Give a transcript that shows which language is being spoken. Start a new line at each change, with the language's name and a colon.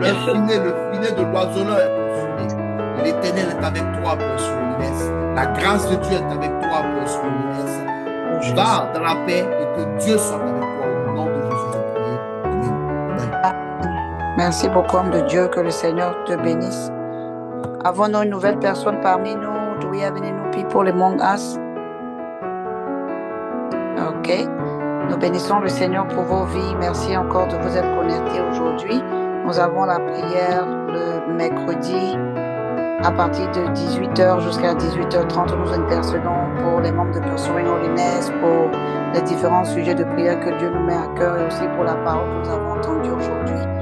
French: Le filet de l'oiseleur est consumé. L'Éternel est avec toi, Père Inès. La grâce de Dieu est avec toi, Père Inès. Va dans la paix et que Dieu soit avec toi. Au nom de Jésus, je prie. Amen. Merci beaucoup, homme de Dieu. Que le Seigneur te bénisse. Avons-nous une nouvelle personne parmi nous?
English: Do we have any new people among us? Ok.
French: Nous bénissons le Seigneur pour vos vies. Merci encore de vous être connectés aujourd'hui. Nous avons la prière le mercredi à partir de 18h jusqu'à 18h30. Nous intercédons pour les membres de Pursuing Holiness, pour les différents sujets de prière que Dieu nous met à cœur et aussi pour la parole que nous avons entendue aujourd'hui.